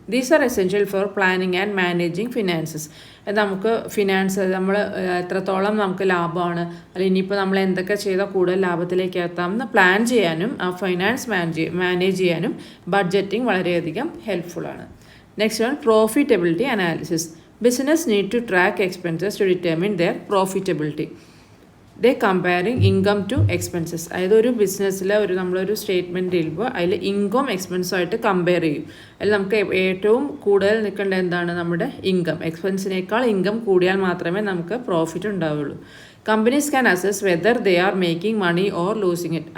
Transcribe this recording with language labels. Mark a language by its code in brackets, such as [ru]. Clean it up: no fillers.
[en] These are essential for planning and managing finances. [ml] നമുക്ക് finance നമ്മൾ എത്രത്തോളം നമുക്ക് ലാഭമാണ്, അല്ലെങ്കിൽ ഇനിയിപ്പോൾ നമ്മൾ എന്തൊക്കെ ചെയ്താൽ കൂടുതൽ ലാഭത്തിലേക്ക് എത്താമെന്ന് പ്ലാൻ ചെയ്യാനും ആ ഫൈനാൻസ് മാനേജ് ചെയ്യാനും ബഡ്ജറ്റിംഗ് വളരെയധികം ഹെൽപ്ഫുള്ളാണ്. [en] Next one, profitability analysis. Business need to track expenses to determine their profitability. They comparing income to expenses. [ml] അതായത് ഒരു ബിസിനസ്സിൽ നമ്മളൊരു സ്റ്റേറ്റ്മെൻറ്റ് ചെയ്യുമ്പോൾ അതിൽ ഇൻകം എക്സ്പെൻസുമായിട്ട് കമ്പയർ ചെയ്യും. അതിൽ നമുക്ക് ഏറ്റവും കൂടുതൽ നിൽക്കേണ്ട എന്താണ്? നമ്മുടെ ഇൻകം. എക്സ്പെൻസിനേക്കാൾ ഇൻകം കൂടിയാൽ മാത്രമേ നമുക്ക് പ്രോഫിറ്റ് ഉണ്ടാവുള്ളൂ. [en] Companies can assess whether they are making money or losing it.